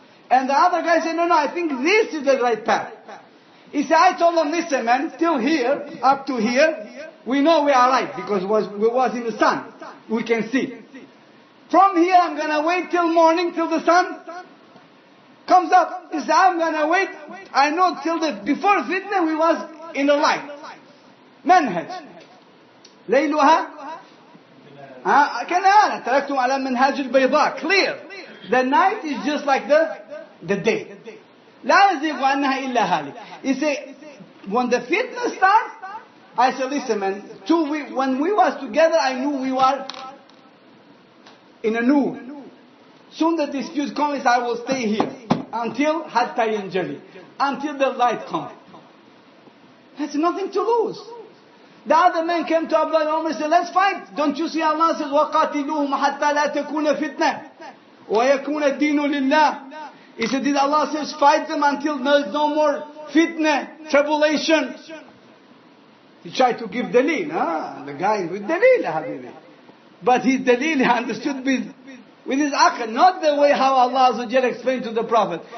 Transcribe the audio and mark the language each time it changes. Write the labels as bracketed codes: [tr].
[en] And the other guy said, no, I think this is the right path. He said, I told him, listen man, till here, up to here, we know we are right because we was in the sun. We can see. From here I'm going to wait till morning, till the sun comes up. He said, I'm going to wait. I know till before fitna we was in the light. [ar] منهج ليلها كنهار تركتم على منهاج البيضاء. [en] Clear. The night is just like the day. [ar] لا يزيغ عنها إلا هالك. [en] He say, when the fitna starts, I said, listen man, when we was together, I knew we were in a nur. Soon the dispute comes, I will stay here until [ar] hatta yanjali, [en] until the light comes. That's nothing to lose. The other man came to Abdullah ibn Umar and said, let's fight. Don't you see Allah says, [ar] وَقَاتِلُوهُمْ حَتَّى لَا تَكُونَ فِتْنَةً وَيَكُونَ الدِّينُ لِلَّهِ. [en] He said, did Allah says, fight them until there's no more fitna, tribulation. He tried to give dalil. The guy with dalil, habibi. But his dalil he understood with his aql, not the way how Allah Azza wa Jalla explained to the Prophet.